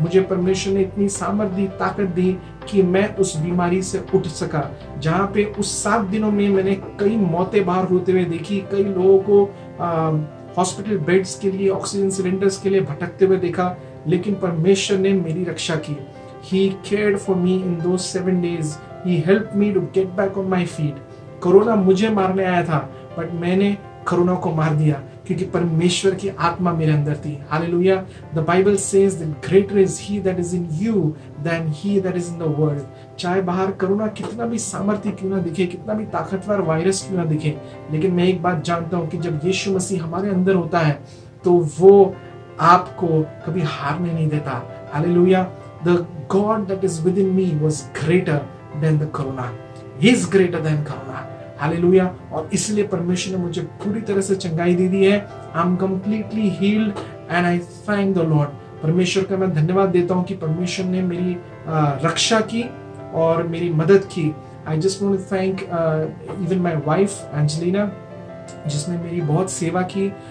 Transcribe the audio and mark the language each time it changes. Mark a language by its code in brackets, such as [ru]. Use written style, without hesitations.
[hi] मुझे परमेश्वर ने इतनी सामर्थ दी, ताकत दी कि मैं उस बीमारी से उठ सका। जहाँ पे उस 7 दिनों में मैंने कई मौतें बाहर होते हुए देखी, कई लोगों को हॉस्पिटल बेड्स के लिए, ऑक्सीजन सिलेंडर्स के लिए भटकते हुए देखा, लेकिन परमेश्वर ने मेरी रक्षा की। [en] He cared for me in those 7 days. He helped me to get back on my feet. [hi] Corona मुझे मारने आया था, बट मैंने कोरोना को मार दिया क्योंकि परमेश्वर की आत्मा मेरे अंदर थी। Hallelujah. [en] The Bible says that greater is he that is in you than he that is in the world. [hi] चाहे बाहर कोरोना कितना भी सामर्थ्य क्यों ना दिखे, कितना भी ताकतवर वायरस क्यों ना दिखे, लेकिन मैं एक बात जानता हूँ कि जब यीशु मसीह हमारे अंदर होता है तो वो आपको कभी हारने नहीं देता। Hallelujah. [en] The God that is within me was greater than the corona. He is greater than corona. [hi] Hallelujah. और इसलिए परमेश्वर ने मुझे पूरी तरह से चंगाई दे दी है। [en] I am completely healed and I thank the Lord. [hi] परमेश्वर का मैं धन्यवाद देता हूँ कि परमेश्वर ने मेरी रक्षा की और मेरी मदद की। [en] I just want to thank even my wife Angelina, [hi] जिसने मेरी बहुत सेवा की।